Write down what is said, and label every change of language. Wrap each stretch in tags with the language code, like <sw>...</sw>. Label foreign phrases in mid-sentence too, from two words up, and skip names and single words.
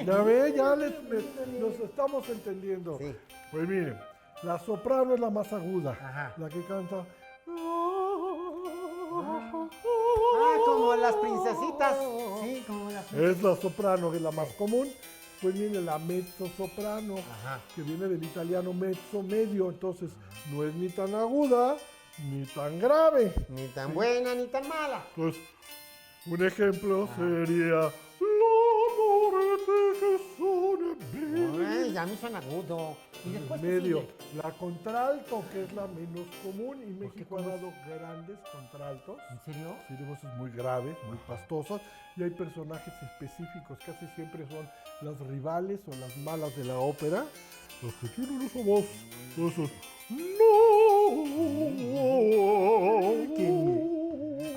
<es>Ya ve, ya nos estamos entendiendo. Sí. Pues miren, la soprano es la más aguda, Ajá. la que canta. Ah, como las princesitas. Sí, como las princesitas. Es la soprano, que es la más común. Pues viene la mezzo soprano, Ajá. que viene del italiano mezzo medio, entonces no es ni tan aguda ni tan grave. Ni tan buena ni tan mala. Pues un ejemplo sería</es> <it>l'amore che suona bene.</it> <es>Ay, ya me suena agudo. Y después ¿qué Medio. sigue? La contralto, que es la menos común, y México ha cómo es? dado grandes contraltos. ¿En serio? Sí, de voces muy graves, muy pastosas, y hay personajes específicos, casi siempre son las rivales o las malas de la ópera, los que tienen esa voz, esos no.</es>